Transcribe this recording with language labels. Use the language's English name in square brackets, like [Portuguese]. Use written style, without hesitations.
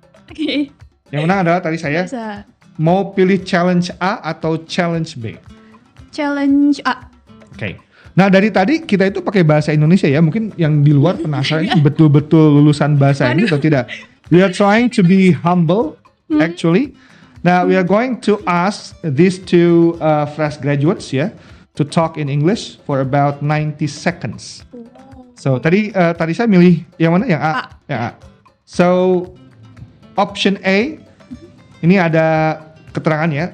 [Indonesian] Oke. Yang menang adalah tadi saya. Bisa. Mau pilih challenge A atau challenge B? Challenge A. Oke. Nah dari tadi kita itu pakai bahasa Indonesia ya. Mungkin yang di luar penasaran ini betul-betul lulusan bahasa ini atau tidak. [English] We are trying to be humble actually. Now we are going to ask these two fresh graduates ya to talk in English for about 90 seconds. [Indonesian] So tadi saya milih yang mana? Yang A. Yang A. So option A ini ada keterangannya.